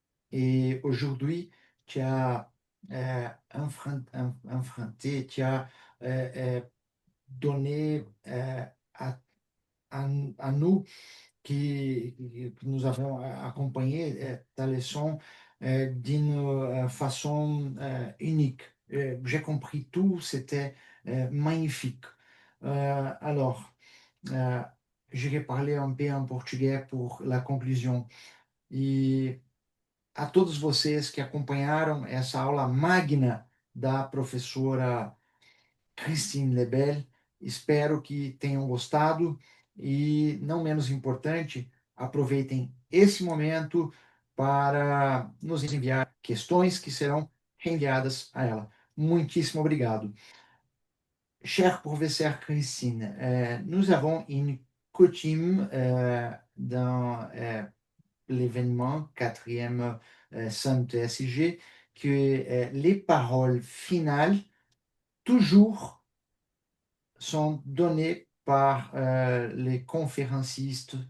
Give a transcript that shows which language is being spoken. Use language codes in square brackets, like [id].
[fr] Et aujourd'hui, tu as enfrunté, tu as donné à, à nous que nous avons accompagné ta leçon d'une façon unique. J'ai compris tout, c'était magnifique. Alors, euh, je vais parler un peu en portugais pour la conclusion. [pt] E a todos vocês que acompanharam essa aula magna da professora Christine Lebel, espero que tenham gostado e, não menos importante, aproveitem esse momento para nos enviar questões que serão reenviadas a ela. Muitíssimo obrigado. [fr] Cher professeur Christine, nous avons une coutume dans l'événement quatrième Somme TSIG que les paroles finales toujours sont données par les conférencistes.